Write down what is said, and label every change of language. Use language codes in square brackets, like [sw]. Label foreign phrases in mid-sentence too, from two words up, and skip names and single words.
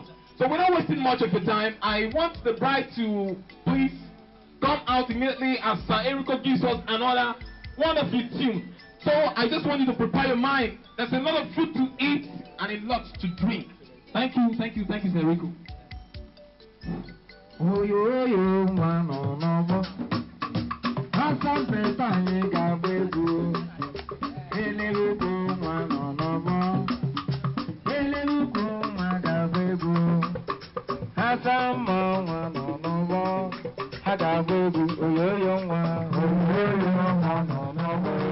[en] So without wasting much of your time, I want the bride to please come out immediately as Sir Erico gives us another wonderful tune. So I just want you to prepare your mind. There's a lot of food to eat and a lot to drink. Thank you, Sir Erico. Oh yo mano novo, asa petani gabedu, eleluko mano novo, eleluko magabedu, asa mano novo, hagabedu, yo mano novo.